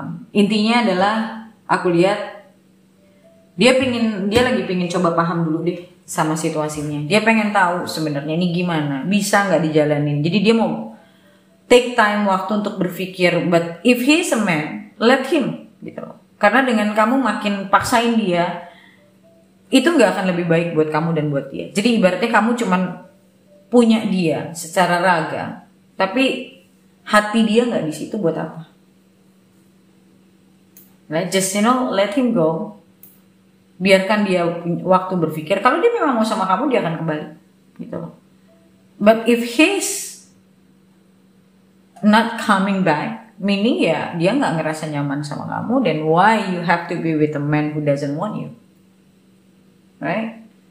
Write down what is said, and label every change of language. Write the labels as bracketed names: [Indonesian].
[Indonesian] Intinya adalah aku lihat dia lagi pingin coba paham dulu deh sama situasinya. Dia pengen tahu sebenarnya ini gimana, bisa nggak dijalanin. Jadi dia mau [English] take time [Indonesian] waktu untuk berpikir. [English] But if he is a man, let him [Indonesian] gitu loh. Karena dengan kamu makin paksain dia, itu nggak akan lebih baik buat kamu dan buat dia. Jadi ibaratnya kamu cuman punya dia secara raga, tapi hati dia nggak di situ, buat apa? [English] Right? Just let him go. [Indonesian] Biarkan dia waktu berpikir. Kalau dia memang mau sama kamu, dia akan kembali, gitu loh. [English] But if he's not coming back, meaning [Indonesian] ya dia nggak ngerasa nyaman sama kamu, [English] then why you have to be with a man who doesn't want you, right?